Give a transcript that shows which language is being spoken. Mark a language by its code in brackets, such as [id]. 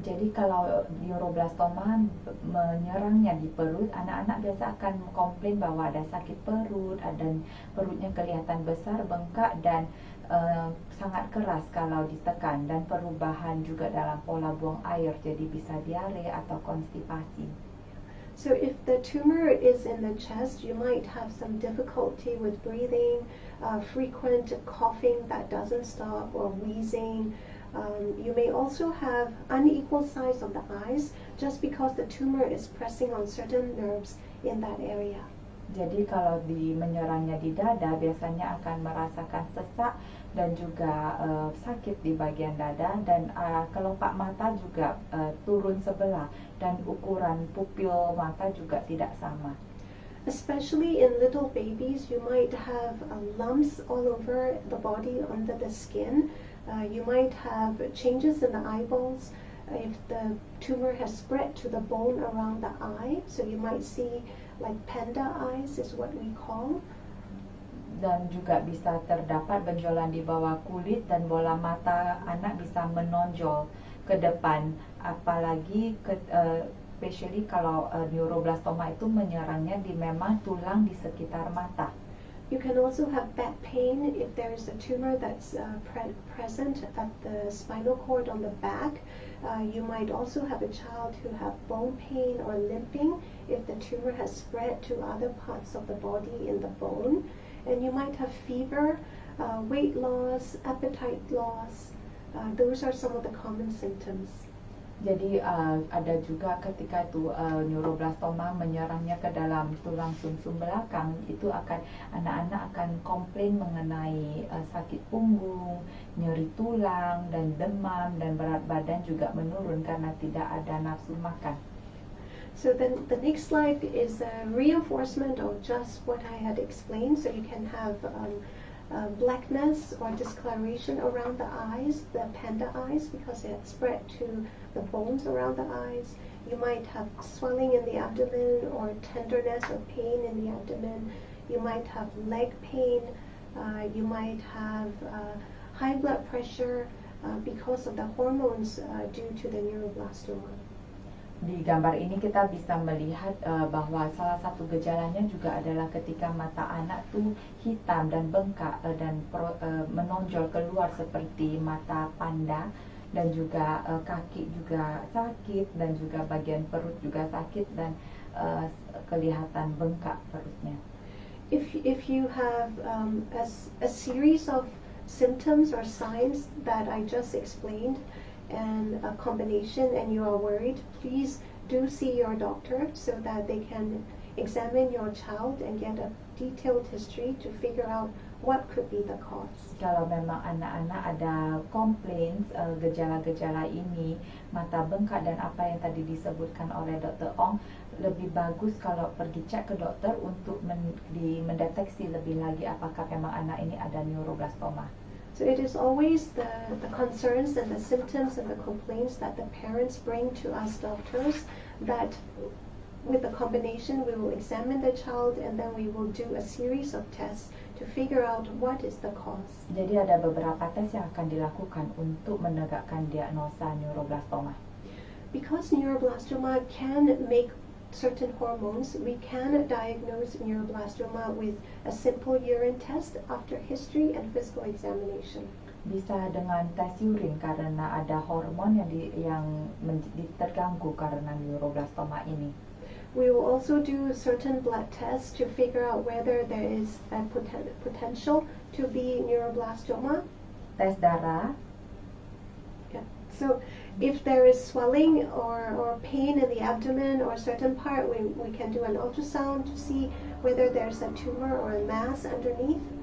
[id] Jadi kalau neuroblastoma menyerangnya di perut, anak-anak biasa akan komplain bahwa ada sakit perut, dan perutnya kelihatan besar, bengkak, dan sangat keras kalau ditekan, dan perubahan juga dalam pola buang air, jadi bisa diare atau konstipasi. [en] So if the tumor is in the chest, you might have some difficulty with breathing, frequent coughing that doesn't stop, or wheezing. You may also have unequal size of the eyes just because the tumor is pressing on certain nerves in that area. [id] Jadi kalau menyerangnya di dada, biasanya akan merasakan sesak dan juga sakit di bagian dada, dan kelopak mata juga turun sebelah, dan ukuran pupil mata juga tidak sama. [en] Especially in little babies, you might have lumps all over the body under the skin. You might have changes in the eyeballs if the tumor has spread to the bone around the eye. So you might see like panda eyes is what we call. [id] Dan juga bisa terdapat benjolan di bawah kulit, dan bola mata anak bisa menonjol ke depan, apalagi [en] especially [id] kalau neuroblastoma itu menyerangnya di memang tulang di sekitar mata. [en] You can also have back pain if there is a tumor that's present at the spinal cord on the back. You might also have a child who have bone pain or limping if the tumor has spread to other parts of the body in the bone. And you might have fever, weight loss, appetite loss. Those are some of the common symptoms. [id] Jadi ada juga ketika itu neuroblastoma menyerangnya ke dalam tulang sumsum belakang, itu anak-anak akan komplain mengenai sakit punggung, nyeri tulang, dan demam, dan berat badan juga menurun karena tidak ada nafsu makan. [en] So then the next slide is a reinforcement of just what I had explained. So you can have blackness or discoloration around the eyes, the panda eyes, because it spread to the bones around the eyes. You might have swelling in the abdomen, or tenderness or pain in the abdomen. You might have leg pain. You might have high blood pressure because of the hormones due to the neuroblastoma. [id] Di gambar ini kita bisa melihat bahwa salah satu gejalanya juga adalah ketika mata anak tuh hitam dan bengkak, dan menonjol keluar seperti mata panda, dan juga kaki juga sakit, dan juga bagian perut juga sakit, dan kelihatan bengkak perutnya. [en] If you have a series of symptoms or signs that I just explained, and a combination, and you are worried, please do see your doctor so that they can examine your child and get a detailed history to figure out what could be the cause. [id] Kalau memang anak-anak ada komplain gejala-gejala ini, mata bengkak dan apa yang tadi disebutkan oleh Dr. Ong, lebih bagus kalau pergi cek ke dokter untuk mendeteksi lebih lagi apakah memang anak ini ada neuroblastoma. [en] So it is always the concerns and the symptoms and the complaints that the parents bring to us doctors, that with the combination we will examine the child, and then we will do a series of tests to figure out what is the cause. [id] Jadi ada beberapa tes yang akan dilakukan untuk menegakkan diagnosa neuroblastoma. [en] Because neuroblastoma can make certain hormones, we can diagnose neuroblastoma with a simple urine test after history and physical examination. [id] Bisa dengan tes urin karena ada hormon yang terganggu karena neuroblastoma ini. [en] We will also do certain blood tests to figure out whether there is a potential to be neuroblastoma. [id] Tes darah. [en] Yeah. So if there is swelling or pain in the abdomen or certain part, we can do an ultrasound to see whether there's a tumor or a mass underneath.